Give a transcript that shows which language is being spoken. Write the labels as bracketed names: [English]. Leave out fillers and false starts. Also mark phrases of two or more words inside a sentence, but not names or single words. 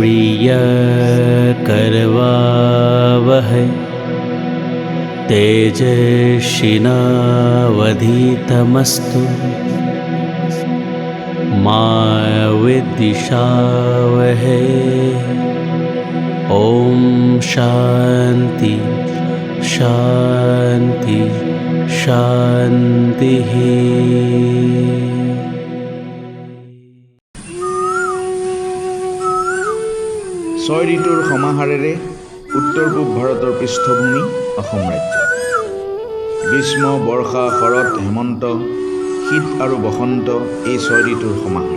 [Sanskrit] वीर्यकरवावहै तेजस्विनावधीतमस्तु मा विद्विषावहै ॐ शान्ति शान्ति शान्तिः। [Assamese] ছয় ঋতুৰ সমাহাৰেৰে উত্তৰ পূব ভাৰতৰ পৃষ্ঠভূমি অসম ৰাজ্য। গ্ৰীষ্ম, বৰ্ষা, শৰৎ, হেমন্ত, শীত আৰু বসন্ত এই ছয় ঋতুৰ সমাহাৰ।